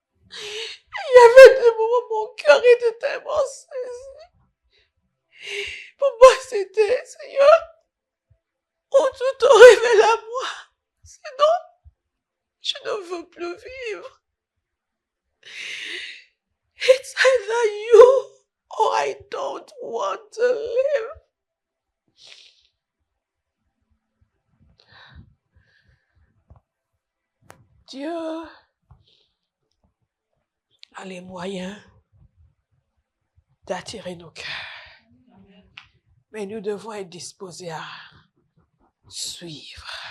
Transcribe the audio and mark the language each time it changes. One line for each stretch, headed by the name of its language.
French: Il y avait des moments où mon cœur était tellement saisi. Pour moi, c'était, Seigneur, où tu te révèles à moi. Sinon, je ne veux plus vivre.
English: It's either you or I don't want to live.
French: Dieu a les moyens d'attirer nos cœurs. Mais nous devons être disposés à suivre.